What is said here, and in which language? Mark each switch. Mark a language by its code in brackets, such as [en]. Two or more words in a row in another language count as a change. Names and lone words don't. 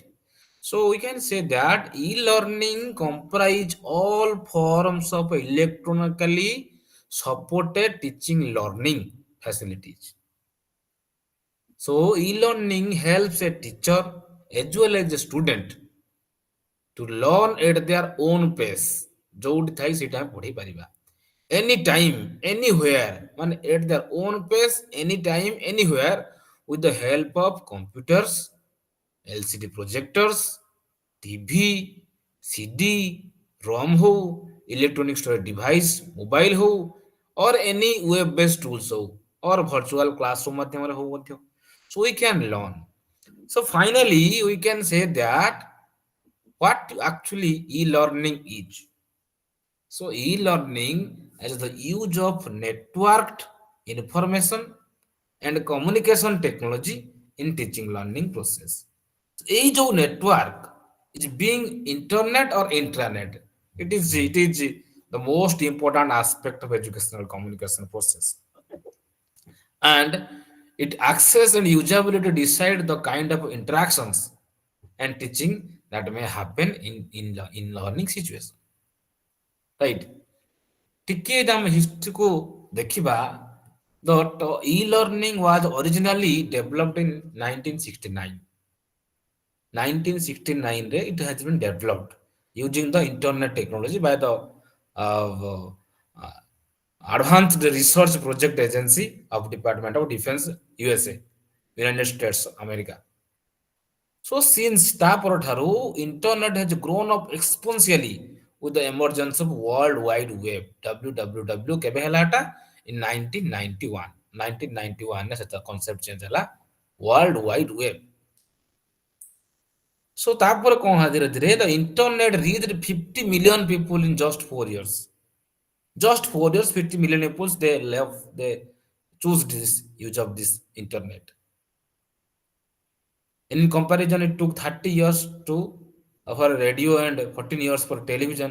[en] So we can say that e-learning comprise all forms of electronically supported teaching learning facilities. So e-learning helps a teacher as well as a student to learn at their own pace. [or] ଯୋଉଠି ଥାଇ ସେଇଟା ଆମେ ପଢିପାରିବା [en] anytime anywhere, ମାନେ at their own pace anytime anywhere, with the help of computers, LCD projectors, TV, CD, ROM ହଉ, electronic storage device, mobile ହଉ, or any web based tools ହଉ, or virtual classroom [or] ମାଧ୍ୟମରେ ହଉ ମଧ୍ୟ. [en] So we can learn. So finally we can say that what actually e-learning is. So e-learning is the use of networked information and communication technology in teaching learning process. এই जो network is being internet or intranet, it is the most important aspect of educational communication process, and it access and usability decide the kind of interactions and teaching that may happen in learning situation, right? [or] ଟିକେ ଯଦି ଆମେ ହିଷ୍ଟ୍ରିକୁ ଦେଖିବା, [en] the e-learning was originally developed in 1969. 1969 ରେ it has been developed using the internet technology by the uh, Advanced Research Project Agency of Department of Defense, USA, United States America. So since [or] ତା ପରଠାରୁ [en] internet has grown up exponentially with the emergence of World Wide Web. [or] WWW କେବେ ହେଲା ଏଟା? In 1991. 1991 ରେ ସେଟା [en] concept change [or] ହେଲା World Wide Web. [en] So [or] ତାପରେ କଣ ହେଲା, ଧୀରେ ଧୀରେ [en] the internet reached 50 million people in just 4 years. Just 4 years, 50 million people they choose this use of this internet. In comparison, it took 30 years to for radio and 14 years for television.